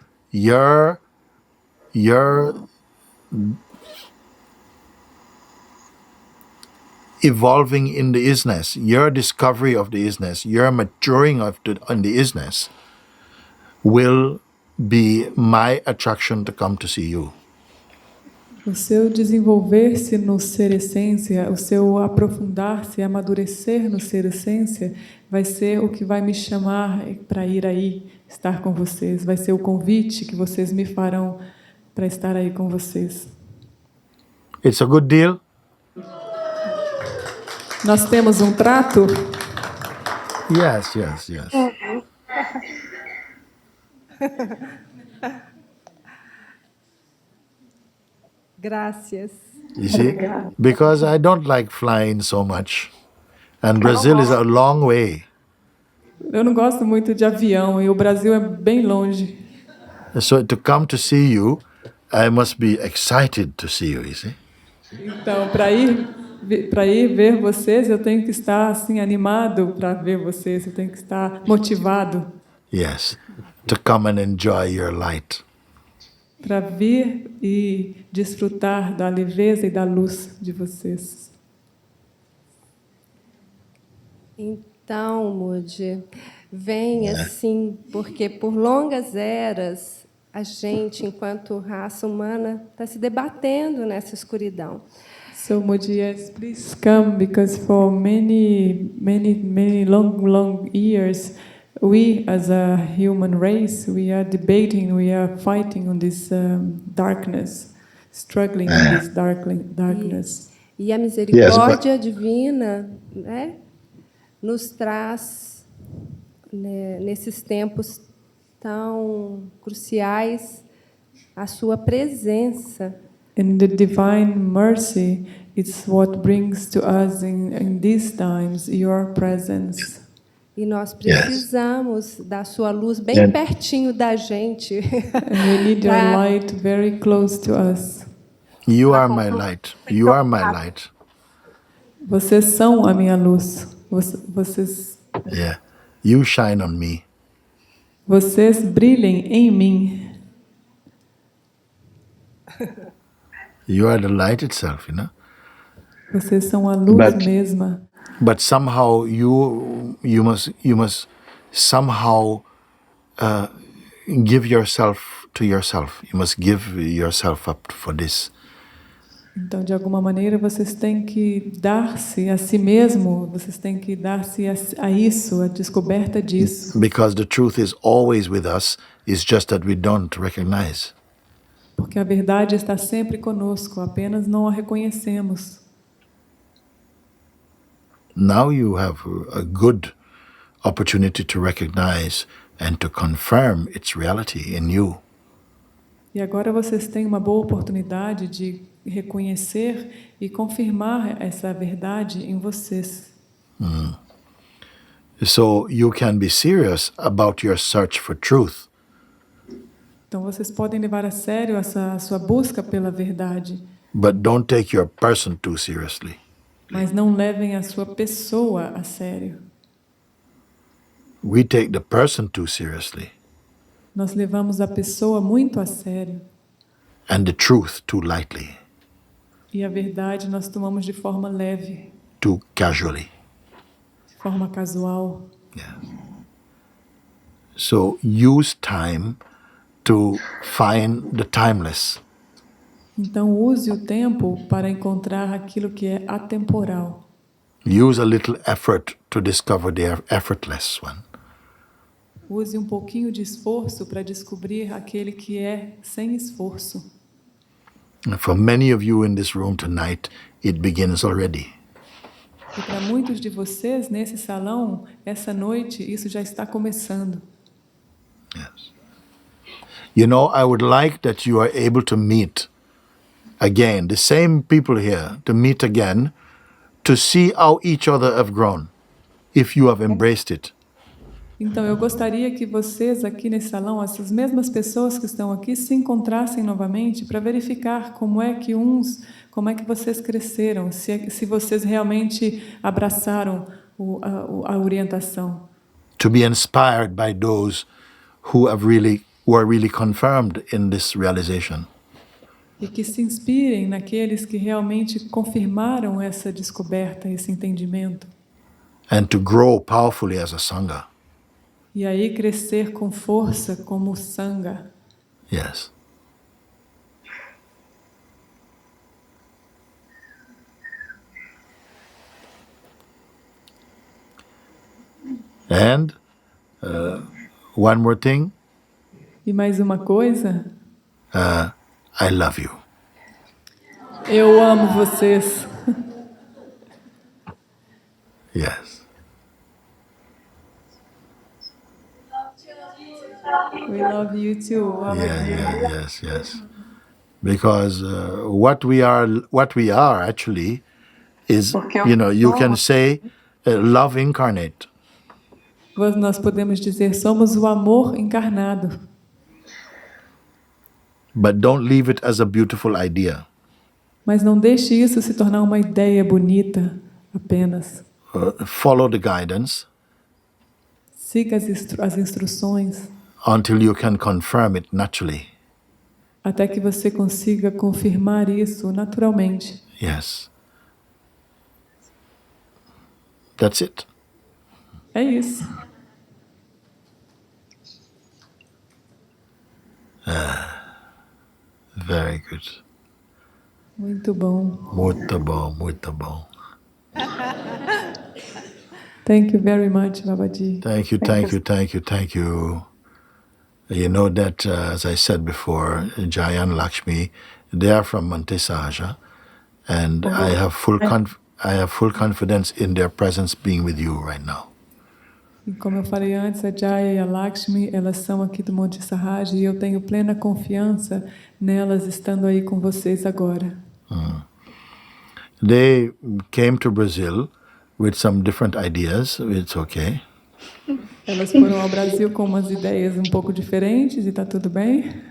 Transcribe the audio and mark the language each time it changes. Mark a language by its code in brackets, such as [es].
[en] You're evolving in the isness, your discovery of the isness, your maturing on the isness will be my attraction to come to see you. [pt] O seu desenvolver-se no ser essência, o seu aprofundar-se, amadurecer no ser essência, vai ser o que vai me chamar para ir aí, estar com vocês. Vai ser o convite que vocês me farão para estar aí com vocês. [en] It's a good deal? [pt] Nós temos um trato? [en] Yes. [pt] Graças. [en] You see? Because I don't like flying so much. And Brazil is a long way. [pt] Eu não gosto muito de avião e o Brasil é bem longe. [en] So to come to see you, I must be excited to see you, you see? [pt] Então, para ir ver vocês, eu tenho que estar assim animado para ver vocês, eu tenho que estar motivado [en] Yes. To come and enjoy your light. [pt] para vir e desfrutar da leveza e da luz de vocês. Então, Moody, vem assim, porque por longas eras a gente, enquanto raça humana, está se debatendo nessa escuridão. [en] So Moody, yes, please come, because for many long years, we as a human race, we are debating, we are fighting on this darkness, struggling in this darkness. [pt] E a misericórdia divina, né, nos traz, né, nesses tempos tão cruciais, a sua presença. [en] And the divine mercy, it's what brings to us in these times your presence. [pt] E nós precisamos da sua luz bem pertinho da gente. [en] And we need your light very close to us. You are my light. You are my light. [pt] Vocês são a minha luz. Vocês [en] Yeah. You shine on me. [pt] Vocês brilhem em mim. [en] You are the light itself, you know. [pt] Vocês são a luz mesma. [en] But somehow you must somehow give yourself to yourself. You must give yourself up for this. [pt] Então, de alguma maneira, vocês têm que dar-se a si mesmo. Vocês têm que dar-se a isso, a descoberta disso. [en] Because the truth is always with us. It's just that we don't recognize. [pt] Porque a verdade está sempre conosco, apenas não a reconhecemos. [en] Now you have a good opportunity to recognize and to confirm its reality in you. [pt] E agora vocês têm uma boa oportunidade de reconhecer e confirmar essa verdade em vocês. [en] So you can be serious about your search for truth. [pt] Então vocês podem levar a sério essa sua busca pela verdade. [en] But don't take your person too seriously. [pt] Mas não levem a sua pessoa a sério. [en] We take the person too seriously. [pt] Nós levamos a pessoa muito a sério. [en] And the truth too lightly. [pt] E a verdade nós tomamos de forma leve. [en] Too casually. [pt] De forma casual. [en] Yeah. So use time to find the timeless. [pt] Então use o tempo para encontrar aquilo que é atemporal. [en] Use a little effort to discover the effortless one. [pt] Use um pouquinho de esforço para descobrir aquele que é sem esforço. [en] And for many of you in this room tonight, it begins already. [pt] E para muitos de vocês nesse salão, essa noite, isso já está começando. [en] Yes. You know, I would like that you are able to meet again, the same people here, to meet again, to see how each other have grown, if you have embraced it. [pt] Então, eu gostaria que vocês aqui nesse salão, essas mesmas pessoas que estão aqui, se encontrassem novamente para verificar como é que vocês cresceram, se vocês realmente abraçaram a orientação. [en] To be inspired by those who are really confirmed in this realization. [pt] E que se inspirem naqueles que realmente confirmaram essa descoberta, esse entendimento. [en] And to grow powerfully as a Sangha. [pt] E aí crescer com força como Sangha. [en] Yes. And one more thing. [pt] E mais uma coisa. [en] I love you. [pt] Eu amo vocês. [en] Yes. We love you too. Yes. Because what we are actually is, you can say, love incarnate. [pt] Nós podemos dizer, somos o amor encarnado. [en] But don't leave it as a beautiful idea. [pt] Mas não deixe isso se tornar uma ideia bonita apenas. [en] Follow the guidance. [pt] Siga as instruções. [en] Until you can confirm it naturally. [pt] Até que você consiga confirmar isso naturalmente. [en] Yes. That's it. [pt] É isso. [en] Very good. [pt] Muito bom. Muito bom, muito bom. [en] Thank you very much, Babaji. Thank you, thank you, thank you, thank you. You know that, as I said before, Jaya and Lakshmi, they are from Montesaja, and I have full confidence in their presence being with you right now. [pt] E como eu falei antes, a Jaya e a Lakshmi, elas são aqui do Monte Sahaja e eu tenho plena confiança nelas estando aí com vocês agora. [en] They came to Brazil with some different ideas. It's okay. [pt] Elas foram ao Brasil com umas ideias um pouco diferentes e está tudo bem.